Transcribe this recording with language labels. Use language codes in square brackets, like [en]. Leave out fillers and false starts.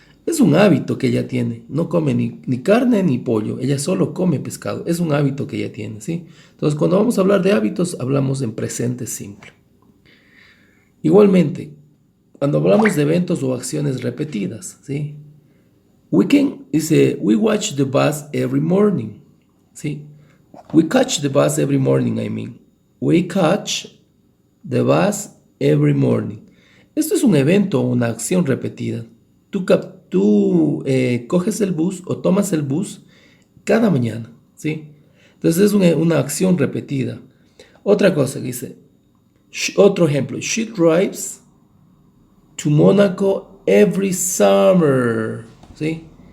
[es] Es un hábito que ella tiene. No come ni carne ni pollo. Ella solo come pescado. Es un hábito que ella tiene, ¿sí? Entonces, cuando vamos a hablar de hábitos, hablamos en presente simple. Igualmente, cuando hablamos de eventos o acciones repetidas, ¿sí? [en] We watch the bus every morning, ¿sí? We catch the bus every morning, I mean. We catch the bus every morning. [es] Esto es un evento o una acción repetida. Tú coges el bus o tomas el bus cada mañana, ¿sí? Entonces es una acción repetida. Otra cosa que dice, otro ejemplo, [en] she drives to Monaco every summer, [es] ¿sí?